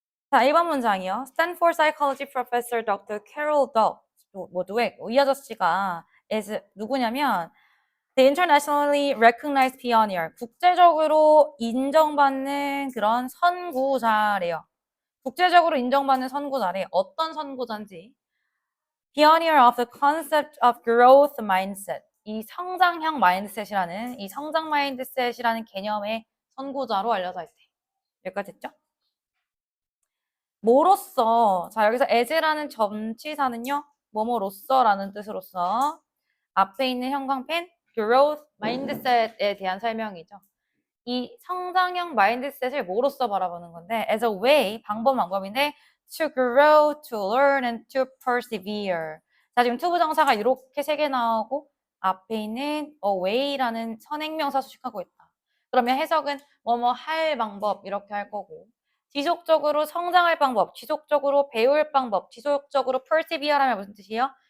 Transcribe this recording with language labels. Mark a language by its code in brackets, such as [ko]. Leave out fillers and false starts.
[ko] 자, 1번 문장이요. Stanford Psychology Professor Dr. Carol Dweck, 이 아저씨가 누구냐면 [en] The internationally recognized pioneer, [ko] 국제적으로 인정받는 그런 선구자래요. 국제적으로 인정받는 선구자래. 어떤 선구자인지. [en] Pioneer of the concept of growth mindset. [ko] 이 성장형 마인드셋이라는, 이 성장 마인드셋이라는 개념의 선구자로 알려져 있대. 여기까지 됐죠? 뭐로써, 자, 여기서 as라는 전치사는요, 뭐뭐로써라는 뜻으로써 앞에 있는 형광펜, growth mindset에 대한 설명이죠. 이 성장형 마인드셋을 뭐로써 바라보는 건데, [en] as a way, [ko] 방법인데, [en] to grow, to learn, and to persevere. [ko] 자, 지금 to 부정사가 이렇게 3개 나오고, 앞에 있는 a way라는 선행명사 수식하고 있다. 그러면 해석은 뭐뭐 할 방법, 이렇게 할 거고, 지속적으로 성장할 방법, 지속적으로 배울 방법, 지속적으로 persevere하면 무슨 뜻이에요?